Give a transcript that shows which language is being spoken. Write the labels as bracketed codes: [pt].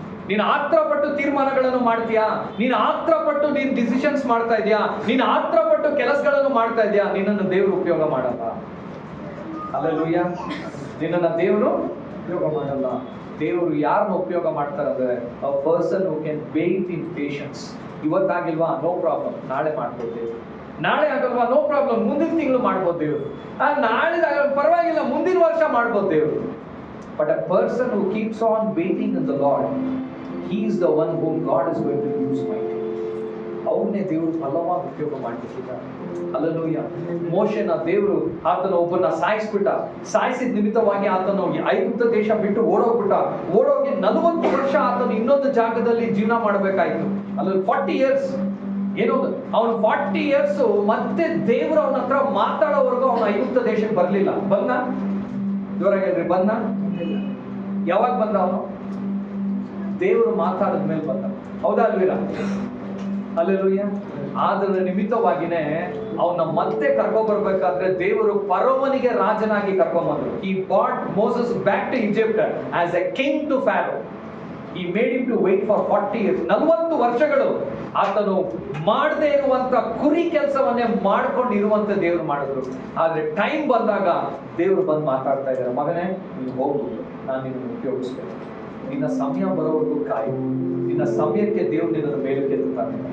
[kn] ನೀನು ಆತ್ರಪಟ್ಟು ತೀರ್ಮಾನಗಳನ್ನು ಮಾಡ್ತೀಯಾ, ನೀನು ಆತ್ರಪಟ್ಟು ನೀನು ಡಿಸಿಷನ್ಸ್ ಮಾಡ್ತಾ ಇದೀಯಾ, ನೀನು ಆತ್ರಪಟ್ಟು ಕೆಲಸಗಳನ್ನು ಮಾಡ್ತಾ ಇದೀಯಾ, ನಿನ್ನನ್ನು ದೇವರು ಉಪಯೋಗ ಮಾಡಲ್ಲ. ಹಲ್ಲೆಲೂಯಾ. ನಿನ್ನನ್ನು ದೇವರು ಉಪಯೋಗ ಮಾಡಲ್ಲ. ದೇವರು ಯಾರನ್ನ ಉಪಯೋಗ ಮಾಡ್ತಾರೆ ಅಂದ್ರೆ [en] a person who can wait in patience. [kn] ಇವತ್ತಾಗಿಲ್ವಾ, [en] no problem, [kn] ನಾಳೆ ಮಾಡ್ಬೋದು ದೇವರು. ನಾಳೆ ಆಗಲ್ವಾ, ನೋ ಪ್ರಾಬ್ಲಮ್, ಮುಂದಿನ ತಿಂಗಳು ಮಾಡ್ಬೋದು ದೇವರು. ನಾಳೆ ಪರವಾಗಿಲ್ಲ, ಮುಂದಿನ ವರ್ಷ ಮಾಡ್ಬೋದು ದೇವರು. [en] But a person who keeps on waiting in the Lord, he is the one whom God is going to use mightily. [kn] ಅವನ್ನೇ ದೇವರು ಬಲವಾಗಿ ಉಪಯೋಗ ಮಾಡ್ತಿದ್ದಾರೆ. ಹಲ್ಲೆಲೂಯಾ. ಮೋಶೆನ ದೇವರು ಆತನ ಒಬ್ಬನ ಸಾಯಿಸಿದ ನಿಮಿತ್ತವಾಗಿ ಆತನು ಐಗುಪ್ತ ದೇಶ ಬಿಟ್ಟು ಓಡೋಗಿ 40 ವರ್ಷ ಆತನು ಇನ್ನೊಂದು ಜಾಗದಲ್ಲಿ ಜೀವನ ಮಾಡಬೇಕಾಯ್ತು. ಅಲ್ಲಿ 40 years ಏನೋದು ಅವನು 40 years ಮತ್ತೆ ದೇವರು ಅವನ ಹತ್ರ ಮಾತಾಡೋವರೆಗೂ ಅವನು ಐಗುಪ್ತ ದೇಶಕ್ಕೆ ಬರಲಿಲ್ಲ. ಬಂದ ಜೋರಾಗಿ ಹೇಳ್ರಿ, ಬಂದ. ಯಾವಾಗ ಬಂದ ಅವನು? ದೇವರು ಮಾತಾಡಿದ ಮೇಲೆ ಬಂದ. ಹೌದಾ ಅಲ್ವೀರಾ? ಹಲ್ಲೆಲೂಯಾ. ಅದರ ನಿಮಿತ್ತವಾಗಿನೇ ಅವನ ಮತ್ತೆ ಕರ್ಕೊಂಡ್ಬರ್ಬೇಕಾದ್ರೆ ದೇವರು ಫರೋವನಿಗೆ ರಾಜನಾಗಿ ಕರ್ಕೊಂಡ್ಬಂದ್ರು. [en] He brought Moses back to Egypt as a king to Pharaoh. He made him to wait for 40 years. [kn] 40 ವರ್ಷಗಳು ಆತನು ಮಾಡದೇ ಇರುವಂತ ಕುರಿ ಕೆಲಸವನ್ನೇ ಮಾಡ್ಕೊಂಡಿರುವಂತ ದೇವರು ಮಾಡಿದ್ರು. ಆದ್ರೆ ಟೈಮ್ ಬಂದಾಗ ದೇವರು ಬಂದು ಮಾತಾಡ್ತಾ ಇದ್ದಾರೆ, ಮಗನೇ ನೀನು ಹೋಗು, ನಾನು ನಿನ್ನನ್ನು ಉಪಯೋಗಿಸ್ತೇನೆ. ನಿನ್ನ ಸಮಯ ಬರೋವರೆಗೂ ಕಾಯಿ. ನಿನ್ನ ಸಮಯಕ್ಕೆ ದೇವ್ರು ನಿನ್ನನ್ನು ಮೇಲೆ ಕೆತ್ತುತ್ತಾನೆ.